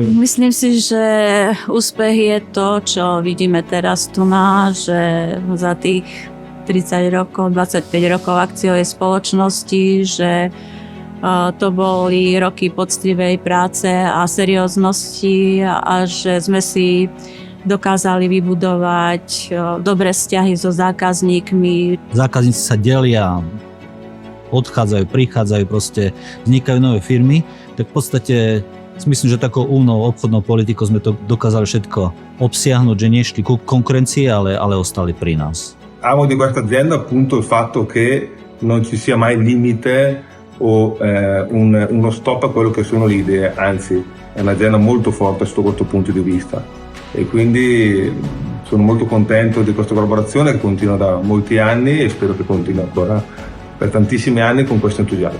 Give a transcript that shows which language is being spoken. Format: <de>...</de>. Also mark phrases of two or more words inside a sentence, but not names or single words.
<sk>Myslím si, že úspech je to, čo vidíme teraz tu že za tých 30 rokov, 25 rokov akciovej spoločnosti, že to boli roky poctivej práce a serióznosti a že sme si dokázali vybudovať dobré vzťahy so zákazníkmi. Zákazníci sa delia, odchádzajú, prichádzajú, proste vznikajú nové firmy, tak v podstate myslím, že takou umnou obchodnou politikou sme to dokázali všetko obsiahnuť, že nešli ku konkurencii, ale ostali pri nás.</sk> <it>Amo di questa azienda appunto il fatto che non ci sia mai limite o uno stop a quello che sono le idee, anzi è un'azienda molto forte sotto questo punto di vista e quindi sono molto contento di questa collaborazione che continua da molti anni e spero che continui ancora per tantissimi anni con questo entusiasmo.</it>